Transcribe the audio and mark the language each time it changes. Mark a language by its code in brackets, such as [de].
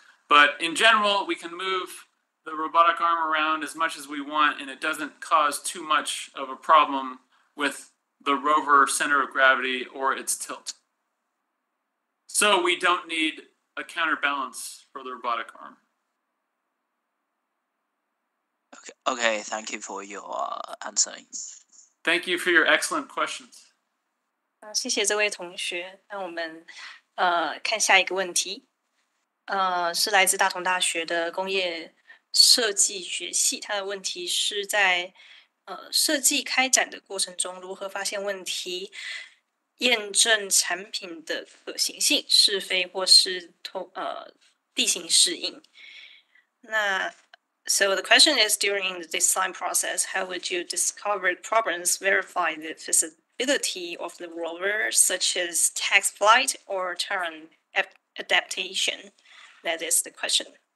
[en] But in general, we can move the robotic arm around as much as we want, and it doesn't cause too much of a problem with the rover center of gravity or its tilt. So we don't need a counterbalance for the robotic arm. Okay, thank you for your answering. Thank you for your excellent questions. [zh] 谢谢这位同学。那我们看下一个问题，是来自大同大学的工业设计学系。他的问题是在设计开展的过程中，如何发现问题，验证产品的可行性、是非或是地形适应。 [en] So the question is, during the design process, how would you discover problems, verify the feasibility of the rover, such as test flight or terrain adaptation? That is the question.